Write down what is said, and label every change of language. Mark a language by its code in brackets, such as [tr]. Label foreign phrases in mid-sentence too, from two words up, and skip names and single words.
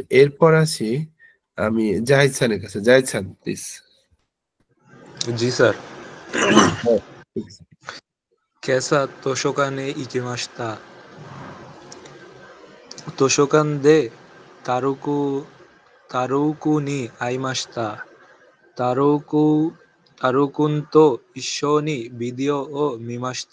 [bn] এরপর আসি আমি জাহিদ খানের কাছে। জাহিদ খান প্লিজ। জি স্যার। ঠিক আছে। [ja] 今朝図書館へ行きました。図書館でタロウに会いました。タロウ君と一緒にビデオを見ました。